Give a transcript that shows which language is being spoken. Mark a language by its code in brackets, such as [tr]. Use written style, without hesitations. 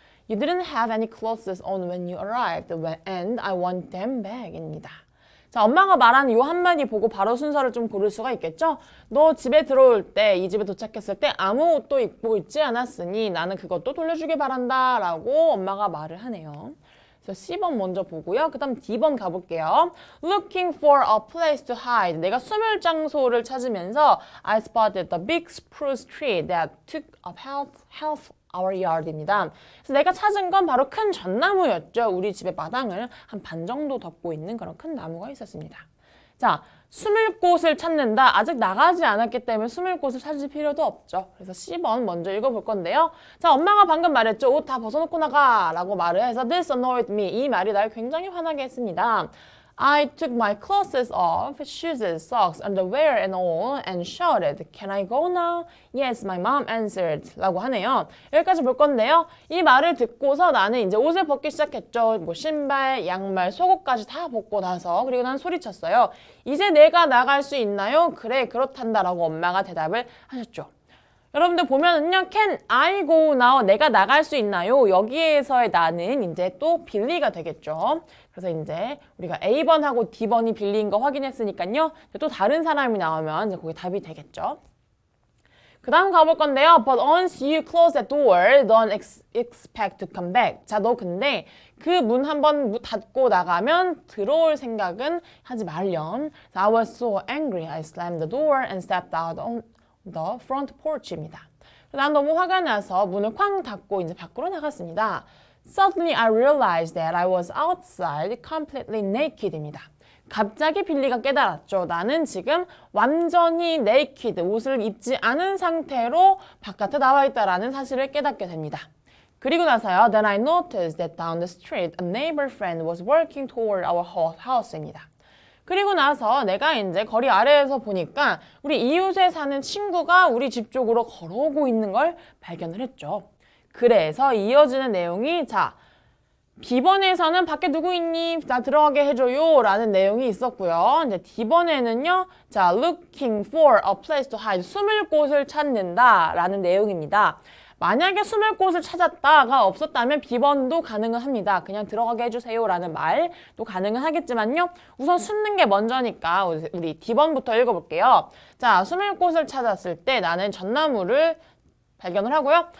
[en] You didn't have any clothes on when you arrived, and I want them back [ko] 입니다. 자, 엄마가 말하는 요 한마디 보고 바로 순서를 좀 고를 수가 있겠죠? 너 집에 들어올 때, 이 집에 도착했을 때 아무 옷도 입고 있지 않았으니 나는 그것도 돌려주길 바란다 라고 엄마가 말을 하네요. 그래서 C번 먼저 보고요. 그 다음 D번 가볼게요. [en] Looking for a place to hide. [ko] 내가 숨을 장소를 찾으면서 [en] I spotted the big spruce tree that took up half our yard [ko] 입니다. 그래서 내가 찾은 건 바로 큰 전나무였죠. 우리 집의 마당을 한 반 정도 덮고 있는 그런 큰 나무가 있었습니다. 자, 숨을 곳을 찾는다. 아직 나가지 않았기 때문에 숨을 곳을 찾을 필요도 없죠. 그래서 C번 먼저 읽어볼 건데요. 자, 엄마가 방금 말했죠. 옷 다 벗어놓고 나가 라고 말을 해서 [en] This annoyed me. [ko] 이 말이 날 굉장히 화나게 했습니다. [en] I took my clothes off, shoes, socks, underwear and all and shouted, Can I go now? Yes, my mom answered. [ko] 라고 하네요. 여기까지 볼 건데요. 이 말을 듣고서 나는 이제 옷을 벗기 시작했죠. 뭐 신발, 양말, 속옷까지 다 벗고 나서 그리고 난 소리쳤어요. 이제 내가 나갈 수 있나요? 그래, 그렇단다 라고 엄마가 대답을 하셨죠. 여러분들 보면은요, [en] Can I go now? [ko] 내가 나갈 수 있나요? 여기에서의 나는 이제 또 빌리가 되겠죠. 그래서 이제 우리가 A번하고 D번이 빌리인 거 확인했으니까요. 또 다른 사람이 나오면 이제 거기 답이 되겠죠. 그 다음 가볼 건데요. [en] But once you close the door, don't expect to come back. [ko] 자, 너 근데 그 문 한번 닫고 나가면 들어올 생각은 하지 말렴. [en] So I was so angry. I slammed the door and stepped out on the front porch [ko] 입니다. 난 너무 화가 나서 문을 쾅 닫고 이제 밖으로 나갔습니다. [en] Suddenly I realized that I was outside completely naked [ko] 입니다. 갑자기 빌리가 깨달았죠. 나는 지금 완전히 naked, 옷을 입지 않은 상태로 바깥에 나와 있다라는 사실을 깨닫게 됩니다. 그리고 나서요. [en] Then I noticed that down the street a neighbor friend was walking toward our house [ko] 입니다. 그리고 나서 내가 이제 거리 아래에서 보니까 우리 이웃에 사는 친구가 우리 집 쪽으로 걸어오고 있는 걸 발견을 했죠. 그래서 이어지는 내용이 자, B번에서는 밖에 누구 있니? 나 들어가게 해줘요 라는 내용이 있었고요. 이제 D번에는요. [en] 자, looking for a place to hide. [ko] 숨을 곳을 찾는다 라는 내용입니다. 만약에 숨을 곳을 찾았다가 없었다면 B번도 가능은 합니다. 그냥 들어가게 해주세요 라는 말도 가능은 하겠지만요. 우선 숨는 게 먼저니까 우리 D번부터 읽어볼게요. 자, 숨을 곳을 찾았을 때 나는 전나무를 발견을 하고요.